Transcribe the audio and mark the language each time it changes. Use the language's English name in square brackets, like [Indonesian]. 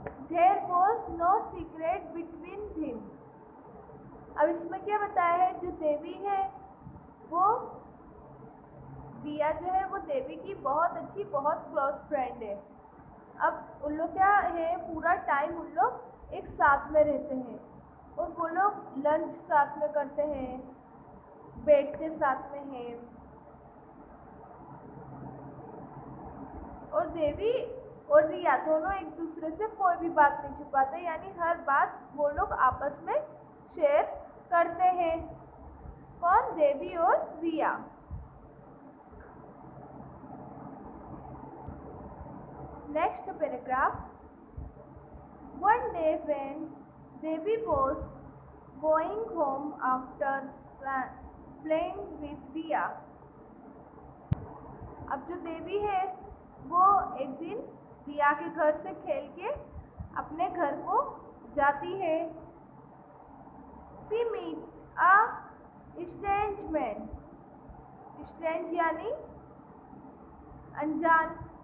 [English] There was no secret between them. [Hindi] अब इसमें क्या बताया है? जो देवी है वो रिया जो है वो देवी की बहुत अच्छी बहुत क्लोज फ्रेंड है। अब उन लोग क्या है, पूरा टाइम उन लोग एक साथ में रहते हैं और वो लोग लंच साथ में करते हैं, बैठते साथ में हैं। और देवी और रिया दोनों एक दूसरे से कोई भी बात नहीं छुपाते, यानी हर बात वो लोग आपस में शेयर करते हैं। कौन? देवी और रिया। [English] Next paragraph. One day when Devi was going home after playing with Riya. [Hindi] अब जो देवी है वो एक दिन रिया के घर से खेल के अपने घर को जाती है। [English] She meet a strange man. [Hindi] Strange यानी अनजान।